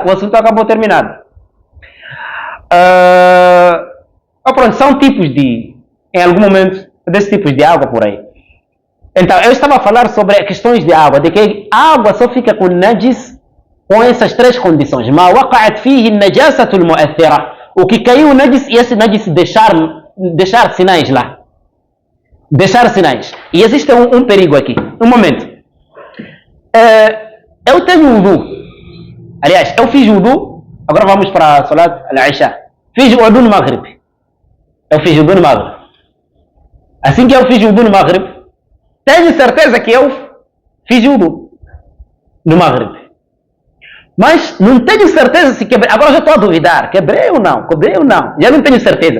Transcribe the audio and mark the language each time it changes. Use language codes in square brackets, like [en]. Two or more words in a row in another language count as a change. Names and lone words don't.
[pt] O assunto acabou terminado. Pronto, são tipos em algum momento, desses tipos de água por aí. Então, eu estava a falar sobre questões de água, de que a água só fica com najis com essas três condições. [ar] ما وقعت فيه النجاسة المؤثرة. [pt] O que caiu o najis e esse najis deixar sinais lá. Deixar sinais. E existe um perigo aqui. Um momento. Eu tenho wudu. Aliás, eu fiz wudu. Agora vamos para a [ar] صلاة العشاء. [pt] Fiz wudu no Maghrib. Assim que eu fiz wudu no Maghrib, tenho certeza que eu fiz wudu no Maghrib. Mas não tenho certeza se quebrei. Agora já estou a duvidar. Quebrei ou não? Já não tenho certeza.